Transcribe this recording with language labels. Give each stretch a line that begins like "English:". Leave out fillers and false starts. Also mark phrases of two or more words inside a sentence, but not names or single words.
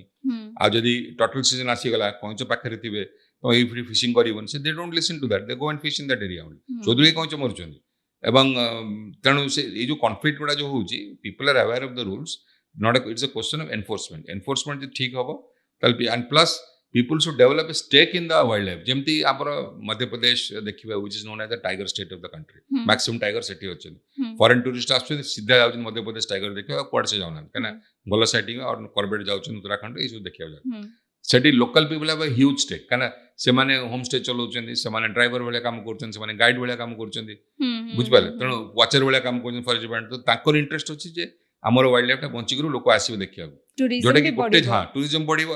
Odia: ଆଉ ଯଦି ଟର୍ଟଲ୍ ସିଜନ୍ ଆସିଗଲା, କଇଁଚ ପାଖରେ ଥିବେ, ତମେ ଏଇ ଫିସିଂ କରିବନି।
English: ସେ they don't listen to that, they go and fish in that area only.
Odia: ଯୋଉଥିରେ କଇଁଚ ମରୁଛନ୍ତି। ଏବଂ ତେଣୁ ସେ ଏଇ ଯୋଉ କନଫ୍ଲିକ୍ଟ ଗୁଡ଼ା ଯୋଉ ହେଉଛି,
English: people are aware of the rules, not it's a question of enforcement.
Odia: ଏନଫୋର୍ସମେଣ୍ଟ ଯଦି ଠିକ୍ ହବ ତାହେଲେ,
English: and plus people should develop a stake in the wildlife.
Odia: ଯେମିତି ଆମର ମଧ୍ୟପ୍ରଦେଶ ଦେଖିବା,
English: which is known as the tiger state of the country. maximum tiger
Odia: ସେଠି ଅଛନ୍ତି।
English: foreign tourist
Odia: ଆସୁଛନ୍ତି, ସିଧା ଯାଉଛନ୍ତି ମଧ୍ୟପ୍ରଦେଶ ଟାଇଗର ଦେଖିବା, କୁଆଡ଼େ ସେ ଯାଉନାହାନ୍ତି, କାହିଁକିନା ଭଲ ସାଇଟିଂ ଆଉ କରବେଟ୍ ଯାଉଛନ୍ତି ଉତ୍ତରାଖଣ୍ଡ, ଏଇସବୁ ଦେଖିବାକୁ ଯାଉଛନ୍ତି। ସେଠି
English: local people have a huge stake,
Odia: କାହିଁକିନା ସେମାନେ
English: home stay
Odia: ଚଲାଉଛନ୍ତି, ସେମାନେ ଡ୍ରାଇଭର ଭଳିଆ କାମ କରୁଛନ୍ତି, ସେମାନେ ଗାଇଡ୍ ଭଳିଆ କାମ କରୁଛନ୍ତି, ବୁଝିପାରିଲେ। ତେଣୁ ୱାଚର ଭଳିଆ କାମ କରୁଛନ୍ତି
English: forest department.
Odia: ତ ତାଙ୍କର ଇଣ୍ଟରେଷ୍ଟ ଅଛି ଯେ ଆମର ୱାଇଲ୍ଡ ଲାଇଫଟା ବଞ୍ଚିକରୁ ଲୋକ ଆସିବେ ଦେଖିବାକୁ, ଯୋଉଟା କି ଗୋଟେ ଟୁରିଜମ ବଢିବ।